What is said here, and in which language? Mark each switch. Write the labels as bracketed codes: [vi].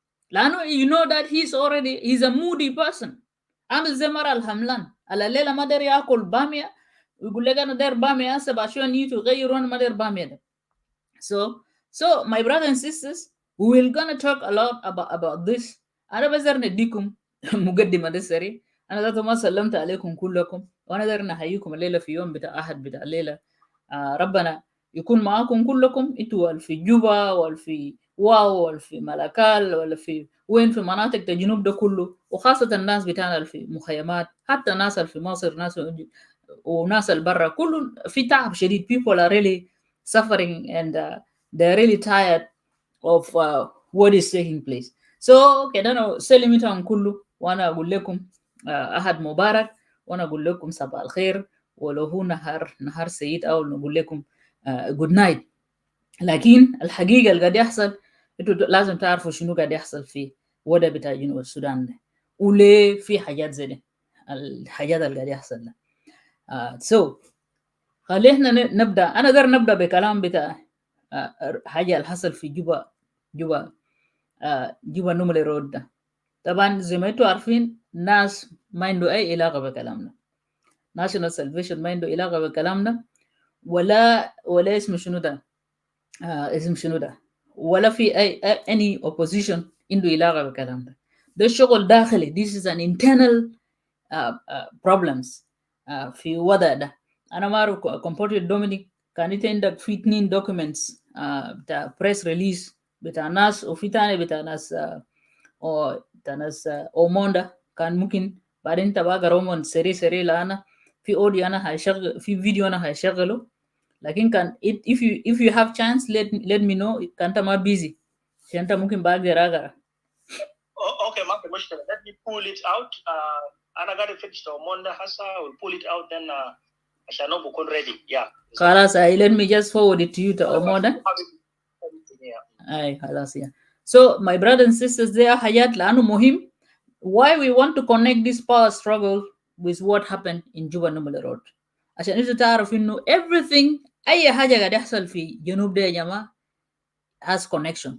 [ar] لأنه [en] you know that he's a moody person. [ar] عامل زي مرة الحملان على الليلة ما داير ياكل بامية ويقول لك أنا داير بامية هسه عشان يجوا يغيروا أنا ما داير بامية ده. [en] So my brothers and sisters, we will gonna talk a lot about this. [ar] أنا بزر نديكم مقدمة ده سريع. أنا ذاته ما سلمت عليكم كلكم، وأنا داير نحييكم الليلة في يوم بتاع أحد بتاع الليلة. ربنا يكون معاكم كلكم انتوا في جوبا ولا في واو ولا في ملكال ولا في وين في مناطق الجنوب ده كله، وخاصة الناس بتاعنا في مخيمات، حتى الناس في مصر، ناس وناس البرا، كله في تعب شديد. [en] People are really suffering and they're really tired of what is taking place. [ar] So كده أنا سلمتهم كله، وأنا أقول لكم أحد مبارك، وأنا أقول لكم صباح الخير، ولو هو نهار سعيد، أو نقول لكم [en] good night. [ar] لكن الحقيقة اللي قاعد يحصل، انتوا لازم تعرفوا شنو قاعد يحصل في وضع بتاع جنوب السودان ده، وليه في حاجات زي دي، الحاجات اللي قاعد يحصل ده. so خلينا نبدا. انا اقدر نبدا بكلام بتاع حاجه اللي حصل في جوبا جوبا نوملي رود ده. طبعا زي ما انتوا عارفين، ناس ما عنده اي علاقه بكلامنا، ناشونال سلفيشن ما عنده علاقه بكلامنا، ولا اسم شنو ده، اسم شنو ده، ولا في اي [en] any opposition [ar] عنده علاقه بالكلام ده. ده شغل داخلي. [en] This is an internal problems [ar] في وضع ده. انا ما اعرف كومبورتد دومينيك، كان انت عندك في 2 documents بتاع [en] press release [ar] بتاع ناس، وفي تاني بتاع ناس او بتاع ناس اوموندا. كان ممكن بعدين تبقى قرومون سري لأنا في اوديو انا هشغل، في فيديو انا هشغله. لكن كان [en] if you have chance let me know. [ar] كانت ما busy عشان انت ممكن بقدر اقرا. Okay, ما في مشكلة. [en] Let me pull it out. [ar] أنا قاعد [en] finish the Monday [ar] هسا. [en] We'll pull it out then [ar] عشان نكون [en] ready. Yeah. [ar] خلاص [en] let me just forward it to you to Omoda. [ar] أي خلاص yeah. [en] So my brothers and sisters, there [ar] حاجات لأنه مهم. [en] Why we want to connect this power struggle with what happened in Juba Numale Road. [ar] عشان انتوا تعرف انه [en] everything [ar] اي حاجة قاعد يحصل في جنوب ده يا جماعة [en] has connection.